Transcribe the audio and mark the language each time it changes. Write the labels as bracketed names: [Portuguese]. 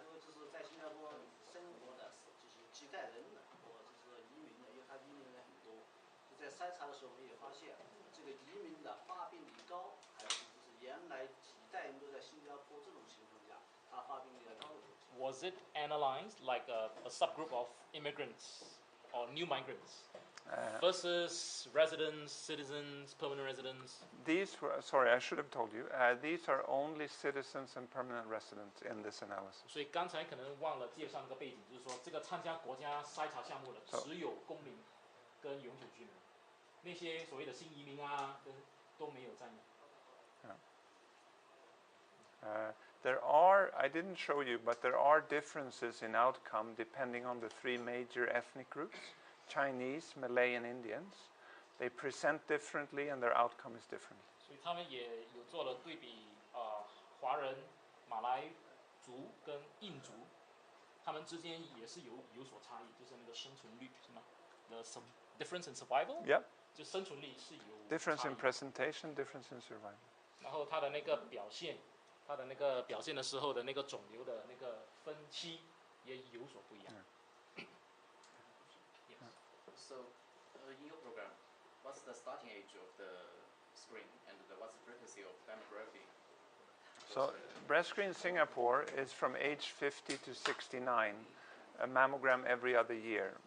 [Chinese] 如果就是在新加坡生活的，就是几代人的，或者就是移民的，因为他移民的人很多，就在筛查的时候，我们也发现，这个移民的发病率高，还是就是原来几代人都在新加坡这种情况下，他发病率要高的。 [English] Was it analyzed like a subgroup of immigrants or new migrants versus residents, citizens, permanent residents? These were, sorry, I should have told you, these are only citizens and permanent residents in this analysis. [Chinese] 所以刚才可能忘了介绍那个背景，就是说这个参加国家筛查项目的只有公民跟永久居民，那些所谓的新移民啊，都没有在内。 [English] There are, I didn't show you, but there are differences in outcome depending on the three major ethnic groups, Chinese, Malay, and Indians. They present differently and their outcome is different. [Chinese] 所以他们也有做了对比，华人、马来族跟印族，他们之间也是有所差异，就是那个生存率是吗 ？ [English] The difference in survival？ Yep. [Chinese] 就生存率是有 [English] Difference [Chinese] 差 [English] in [Chinese] 异。 [English] presentation, difference in survival. [Chinese] 然后它的那个表现，它的那个表现的时候的那个肿瘤的那个分期也有所不一样。 [English] Yes. So, in your program, what's the starting age of the screen and what's the frequency of mammography? So breast screen Singapore is from age 50 to 69, a mammogram every other year.